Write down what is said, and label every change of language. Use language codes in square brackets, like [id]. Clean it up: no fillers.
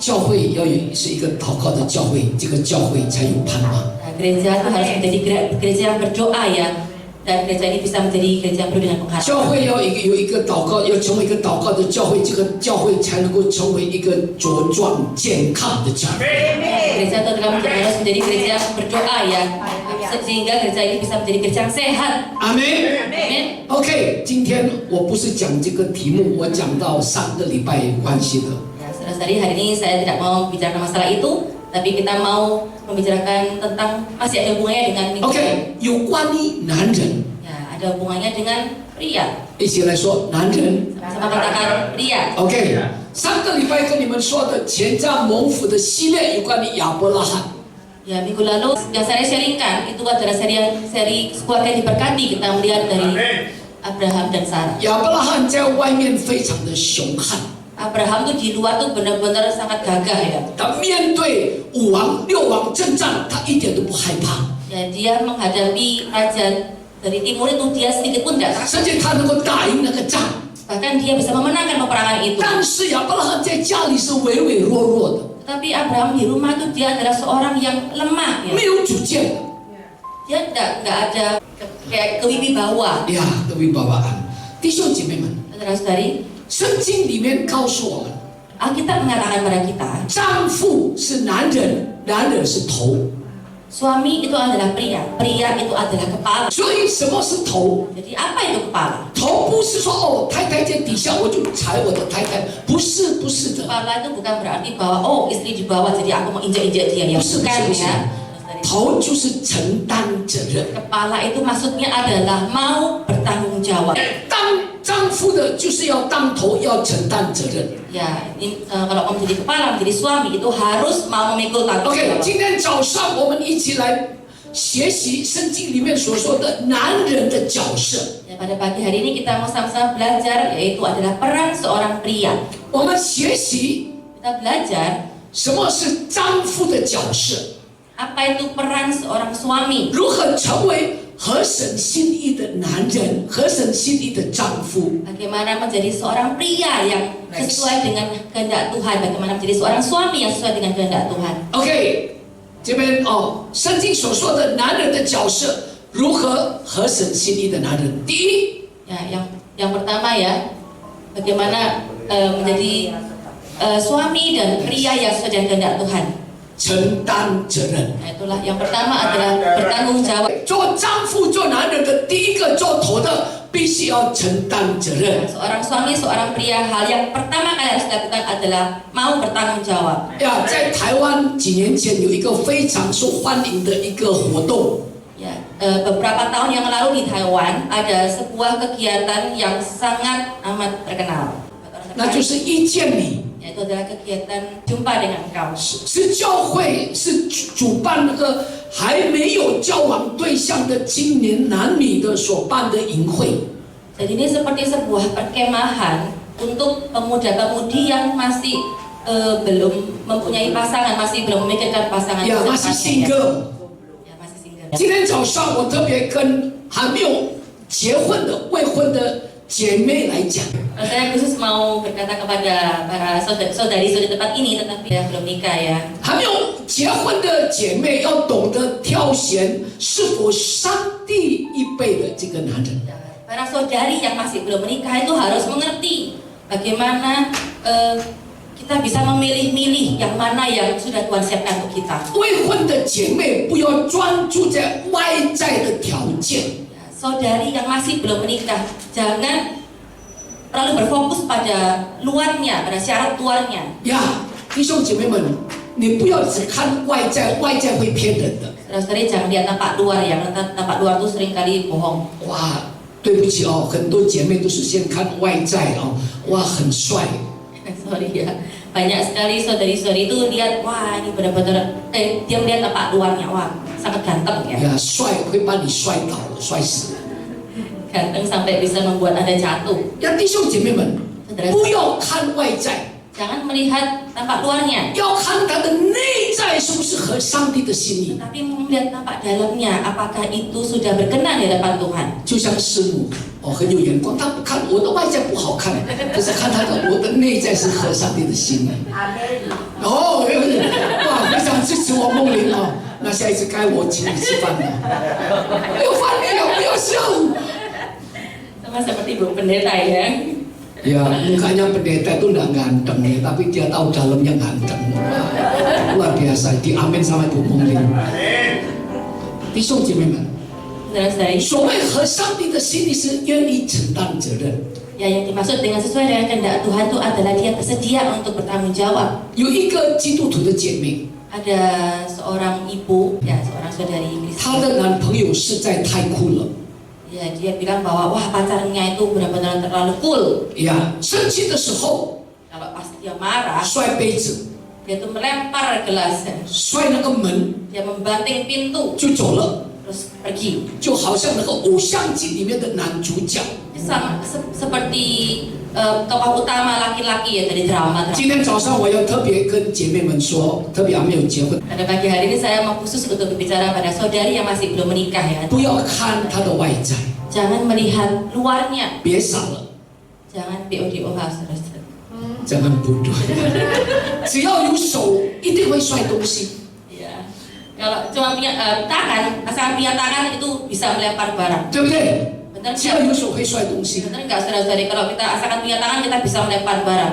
[zh] 会是一个祷告的教会，这个教会才有盼望。 [id] Gereja itu harus menjadi gereja yang berdoa ya, dan gereja ini bisa menjadi gereja yang penuh dengan pengharapan. [zh] 教会要有一个祷告，要成为一个祷告的教会，这个教会才能够成为一个茁壮健康的教会。 [id] Gereja itu harus menjadi gereja yang berdoa ya, sehingga gereja ini bisa menjadi gereja yang sehat. [zh] 阿门。 [id] Amin. [zh] OK， 今天我不是讲这个题目，我讲到上个礼拜有关系的。 [id] Ya, saudara-saudari, hari ini saya tidak mau bicara masalah itu, tapi kita mau membicarakan tentang masih ada hubungannya dengan minggu. [zh] OK， 有关于男人。 [id] Ya, ada hubungannya dengan pria. [zh] 一起来说男人。 [id] Sama katakan pria. [zh] OK， 上个礼拜跟你们说的前瞻蒙福的系列有关于亚伯拉罕。 [id] Ya, minggu lalu yang saya sharingkan itu adalah seri keluarga yang diberkati. Kita melihat dari Abraham dan Sarah. [zh] 亚伯拉罕在外面非常的凶悍， [id] Abraham tuh di luar tuh benar-benar sangat gagah ya. [zh] 他面对5王6王征战，他一点都不害怕， [id] Ya, dia menghadapi raja dari timur itu dia sedikit pun tidak takut. [zh] 甚至他能够打赢那个仗。 [id] Bahkan dia bisa memenangkan peperangan itu. [zh] 但是亚伯拉罕在家里是唯唯诺诺的， [id] Tapi Abraham di rumah tuh dia adalah seorang yang lemah ya. [zh] 没有主见的。 [id] Dia nggak ada kayak kewibawaan. [zh] 呀，各位爸爸啊，弟兄姐妹们， [id] Saudara-saudari, [zh] 圣经里面告诉我们， [id] Alkitab mengatakan pada kita, [zh] 丈夫是男人，男人是头。 [id] suami itu adalah pria, pria itu adalah kepala. [zh] 所以什么是头？ [id] Jadi apa itu kepala? [zh] 头不是说哦，太太在底下我就踩我的太太，不是，不是的。 [id] Kepala itu bukan berarti bahwa oh istri di bawah jadi aku mau injak-injak dia ya. Bukan ya. [zh] 头就是承担责任。 [id] Kepala itu maksudnya adalah mau bertanggung jawab. [zh] 当丈夫的就是要当头，要承担责任。 [id] Ya, ini, kalau mau menjadi kepala, menjadi suami itu harus mau memikul tanggung OK， jawab. [zh] 今天早上我们一起来学习圣经里面所说的男人的角色。 [id] Ya, pada pagi hari ini kita mau sama-sama belajar yaitu adalah peran seorang pria. [zh] 我们学习 [id] Kita belajar [zh] 什么是丈夫的角色， [id] apa itu peran seorang suami. [zh] 如何成为合神心意的男人，合神心意的丈夫。 [id] Bagaimana menjadi seorang pria yang sesuai dengan kehendak Tuhan. Bagaimana menjadi seorang suami yang sesuai dengan kehendak Tuhan. [zh] OK， 这边哦，圣经所说的男人的角色，如何合神心意的男人？第一， [id] Ya, yang pertama ya, bagaimana menjadi suami dan pria yang sesuai dengan kehendak Tuhan. [zh] 承担责任。 [id] Nah, itulah yang pertama adalah bertanggung jawab. [zh] 做丈夫、做男人的第一个做头的，必须要承担责任。 [id] Seorang suami, seorang pria, hal yang pertama kali harus dilakukan adalah mau bertanggung jawab. [zh] 呀，在台湾几年前有一个非常受欢迎的一个活动， [id] Ya, beberapa tahun yang lalu di Taiwan ada sebuah kegiatan yang sangat amat terkenal. [zh] 那就是一见你， [id] Yaitu adalah kegiatan jumpa dengan engkau. [zh] 是教会是主办那个还没有交往对象的青年男女的所办的营会。 [id] Jadi ini seperti sebuah perkemahan untuk pemuda-pemudi yang masih belum mempunyai pasangan, masih belum memikirkan pasangan. [zh] 呀，那是 single。 [id] Ya, masih single. [zh] 今天早上我特别跟还没有结婚的未婚的姐妹来讲， [id] Saya khusus mau berkata kepada para saudari-saudari tempat ini tetapi yang belum nikah ya. [zh] 还没有结婚的姐妹要懂得挑选是否上帝预备的这个男人。 [id] Para saudari yang masih belum menikah itu harus mengerti bagaimana kita bisa memilih-milih yang mana yang sudah Tuhan siapkan untuk kita. [zh] 未婚的姐妹不要专注在外在的条件， [id] Saudari yang masih belum menikah jangan terlalu berfokus pada luarnya, pada syarat luarnya. [zh] 呀，弟兄姐妹们，你不要只看外在，外在会骗人的。 [id] Saudari jangan lihat tampak luar ya, tampak luar itu seringkali bohong. [zh] 哇，对不起哦，很多姐妹都是先看外在哦，哇，很帅。 [id] Sorry ya, banyak sekali saudari-saudari itu lihat, wah ini benar-benar, dia melihat tampak luarnya, wah sangat ganteng ya. [zh] 呀，帅会把你摔倒了，摔死了。 [id] Ganteng sampai bisa membuat Anda jatuh. [zh] 呀，弟兄姐妹们，不要看外在， [id] Jangan melihat tampak luarnya, [zh] 要看他的内在是不是合上帝的心意。 [id] tapi melihat tampak dalamnya, apakah itu sudah berkenan di hadapan Tuhan. [zh] 就像师母，很有眼光，他不看我的外在不好看，可是看我的内在是合上帝的心的。哇，非常支持我梦玲哦。那下一次该我请你吃饭了。没有饭没有，不要笑。 [id] Sama seperti Bu Pendeta ya. Ya, mukanya pendeta itu enggak ganteng ya, tapi dia tahu dalamnya ganteng. Luar biasa, diamin sama Ibu Mungling. [zh] 弟兄姐妹们，所谓和上帝的心里是愿意承担责任。 [id] Ya, yang dimaksud dengan sesuai dengan kehendak Tuhan itu adalah dia bersedia untuk bertanggung jawab. [zh] 有一个基督徒的姐妹， [id] Ada seorang ibu, ya seorang saudari Kristen. [zh] 她的男朋友实在太酷了。 [id] Ya, dia bilang bahwa wah pacarnya itu benar-benar terlalu cool. [zh] 呀，生气的时候， [id] Kalau pas dia marah, [zh] 摔杯子， [id] dia tuh melempar gelasnya, [zh] 摔那个门 [id] dia membanting pintu, [zh] 就走了， [id] terus pergi. [zh] 就好像那个偶像剧里面的男主角。 [id] Sama seperti tokoh utama laki-laki ya dari drama. [zh] 今天早上我要特别跟姐妹们说，特别还没有结婚， [id] Pada pagi hari ini saya mau khusus untuk berbicara pada saudari yang masih belum menikah ya. [zh] 不要看她的外在， [id] Jangan melihat luarnya, [zh] 别傻了， [id] jangan BODOH saudara-saudara. [zh] 真很不对。只要有手，一定会摔东西。 [id] Ya, kalau cuma punya tangan, asal punya tangan itu bisa melempar barang. [zh] 对不对？ [id] Benar [zh] 只要 [id] nggak? [zh] 有手会摔东西， [id] Benar nggak saudara-saudari? Kalau kita asalkan punya tangan kita bisa melempar barang.